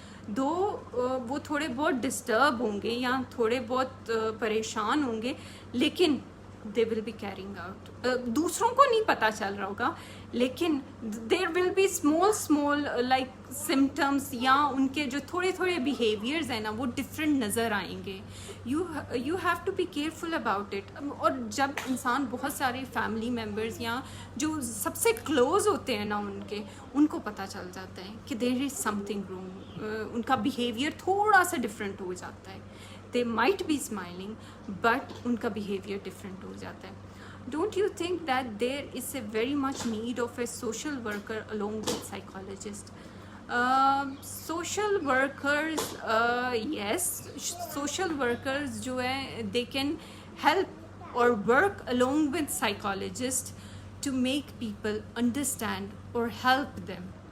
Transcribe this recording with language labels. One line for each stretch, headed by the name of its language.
Hindi: दो वो थोड़े बहुत डिस्टर्ब होंगे या थोड़े बहुत परेशान होंगे, लेकिन
English: they will be carrying out.
Hindi: दूसरों को नहीं पता चल रहा होगा, लेकिन
English: there will be small like symptoms
Hindi: या उनके जो थोड़े थोड़े behaviors हैं ना वो different नज़र आएंगे.
English: You have to be careful about it.
Hindi: और जब इंसान बहुत सारे family members या जो सबसे close होते हैं ना उनको पता चल जाता है कि
English: there is something wrong,
Hindi: उनका behavior थोड़ा सा different हो जाता है.
English: They might be smiling, but
Hindi: उनका
English: behavior different
Hindi: हो जाता है.
English: Don't you think that there is a very much need of a social worker along with psychologist? Social workers, yes, social workers
Hindi: जो है
English: they can help or work along with psychologists to make people understand or help them.